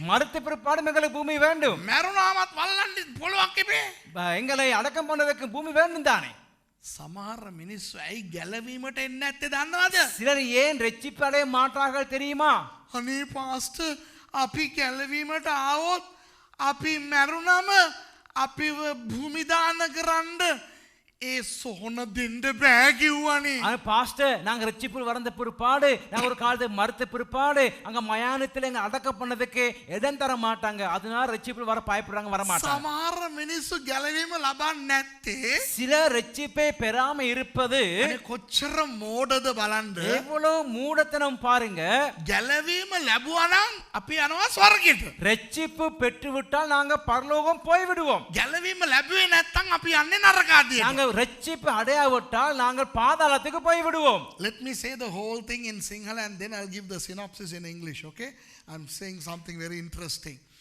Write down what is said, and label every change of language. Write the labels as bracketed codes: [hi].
[ta] மறுத்த பிற்பாடும் எங்களுக்கு பூமி வேண்டும். [si] මැරුණාමත් වල්ලන්න පොළොවක් එපේ. [ta] எங்களை அடக்கம் பண்ணுவதற்கு பூமி வேண்டும் தானே. [si] සමහර මිනිස්සු ඇයි ගැලවීමට එන්නේ නැත්තේ දන්නවද? [ta] சிலர் ஏன் ரட்சிப்பு அடைய மாட்டார்கள் தெரியுமா? [si] අනේ පාස්ටර් අපි ගැලවීමට ආවොත් අපි මැරුණම අපිව භූමි දාන කරන්න ඒ සොහන දෙන්න බෑ කිව්වනේ. [ta] பாஸ்டர் நாங்க ரட்சிப்பு வந்த பிற்பாடு நாங்க ஒரு காலத்தை மறுத்த பிற்பாடு அங்க மயானத்தில் எங்க அடக்கம் பண்ணதுக்கு இடம் தர மாட்டாங்க. அதனால ரட்சிப்பு வர பயப்படுறாங்க, வர மாட்டாங்க. [si] සමහර මිනිස්සු ගැලවීම ලබන්නේ නැත්තේ [ta] சில ரட்சிப்பை பெறாம இருப்பது [si] කොච්චර මෝඩද බලන්න. [ta] எவ்வளவு மூடத்தனம் பாருங்க. [si] ගැලවීම ලැබුවා නම් අපි යනවා ස්වර්ගයට. [ta] ரட்சிப்பு பெற்றுவிட்டால் நாங்க பரலோகம் போய் விடுவோம். [si] ගැලවීම ලැබුවේ නැත්නම් අපි යන්නේ නරකාදියට. [ta] நாங்க ரட்சிப்பு அடையாவிட்டால் நாங்கள் பாதாளத்துக்கு போய் விடுவோம். [en] Let me say the whole thing in Sinhala and then I'll give the synopsis in English, okay? I'm saying something very interesting.